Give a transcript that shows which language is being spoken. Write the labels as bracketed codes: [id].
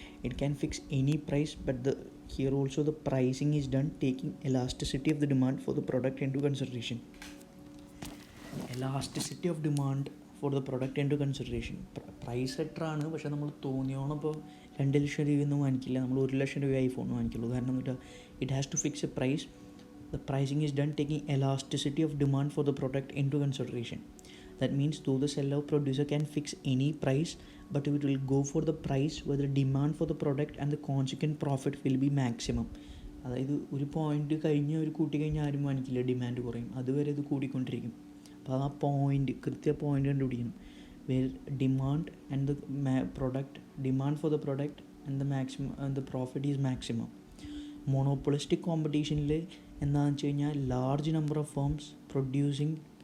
[en] It can fix any price, but here also the pricing is done taking elasticity of the demand for the product into consideration. Elasticity of demand for the product into consideration. [ml] Price സെറ്ററാണ്, പക്ഷേ നമ്മൾ തോന്നിയോണം ഇപ്പോൾ 2 ലക്ഷം രൂപയൊന്നും വാങ്ങിക്കില്ല, നമ്മൾ 1 ലക്ഷം രൂപ iPhone വാങ്ങിക്കുള്ളൂ. കാരണം എന്ന് വെച്ചാൽ [en] It has to fix a price. The pricing is done taking elasticity of demand for the product into consideration. That means though the seller or producer can fix any price, but it will go for the price where the demand for the product and the consequent profit will be maximum. [ml] അതായത് ഒരു point കഴിഞ്ഞ് ഒരു കൂട്ടി കഴിഞ്ഞാൽ ആരും വാങ്ങിക്കില്ല, demand കുറയും, അതുവരെ ഇത് കൂടിക്കൊണ്ടിരിക്കും. അപ്പോൾ ആ പോയിന്റ് പോയിന്റ് കണ്ടുപിടിക്കണം. [en] Where demand and the product, demand for the product and the maximum and the profit is maximum. [ml] മോണോപ്പൊളിസ്റ്റിക് കോമ്പറ്റീഷനിൽ എന്താണെന്ന് വെച്ച് കഴിഞ്ഞാൽ large number of firms producing.